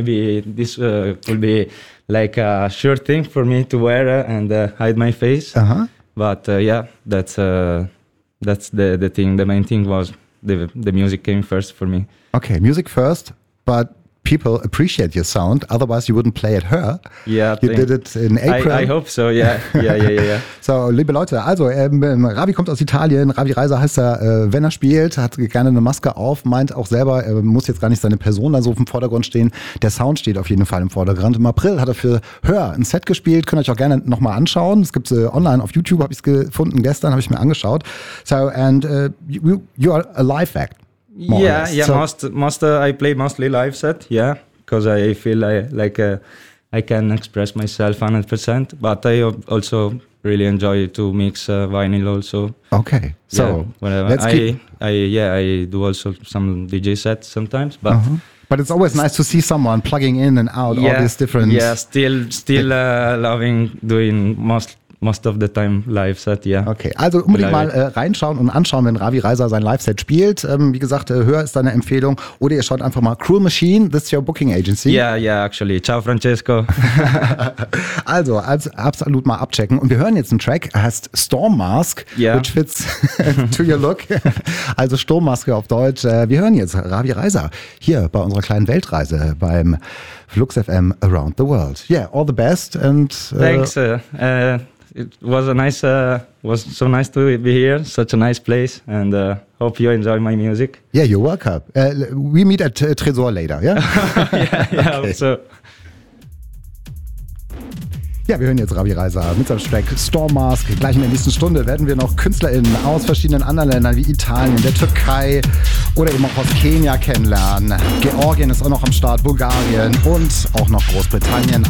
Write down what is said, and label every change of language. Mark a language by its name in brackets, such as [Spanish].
[English] maybe this could be like a sure thing for me to wear and hide my face. Uh-huh. But that's the thing. The main thing was the music came first for me. Okay, music first. But people appreciate your sound. Otherwise, you wouldn't play it here. Yeah, you did it in April. I hope so. Yeah. [German] So, liebe Leute, also Ravi kommt aus Italien. Ravi Reiser heißt er, wenn er spielt, hat gerne eine Maske auf, meint auch selber, er muss jetzt gar nicht seine Person da so im Vordergrund stehen. Der Sound steht auf jeden Fall im Vordergrund. Im April hat er für Hör ein Set gespielt. Könnt ihr euch auch gerne nochmal anschauen. Es gibt es online auf YouTube, habe ich es gefunden. Gestern habe ich mir angeschaut. [English] So, and you are a live act. More yeah, so most I play mostly live set, yeah, because I feel like I can express myself 100%, but I also really enjoy to mix vinyl also. Okay, so yeah, whatever. I do also some DJ sets sometimes, but uh-huh. But it's always nice to see someone plugging in and out all these different. Yeah, still loving doing most most of the time live set, yeah. [German] Okay, also unbedingt mal reinschauen und anschauen, wenn Ravi Reiser sein Live-Set spielt. Wie gesagt, höher ist deine Empfehlung. Oder ihr schaut einfach mal Cruel Machine, this is your booking agency. [English] Yeah, yeah, actually. Ciao, Francesco. [German] Also absolut mal abchecken. Und wir hören jetzt einen Track, er heißt Storm Mask, yeah, which fits to your look. Also Sturmmaske auf Deutsch. Wir hören jetzt Ravi Reiser hier bei unserer kleinen Weltreise beim Flux FM Around the World. [English] Yeah, all the best. And thanks. It was a nice, was so nice to be here, such a nice place, and hope you enjoy my music. Yeah, you're welcome. We meet at Tresor later, yeah? Yeah, yeah, okay. So. [German] Ja, wir hören jetzt Ravi Reiser mit seinem Track Storm Mask. Gleich in der nächsten Stunde werden wir noch KünstlerInnen aus verschiedenen anderen Ländern wie Italien, der Türkei oder eben auch aus Kenia kennenlernen. Georgien ist auch noch am Start, Bulgarien und auch noch Großbritannien.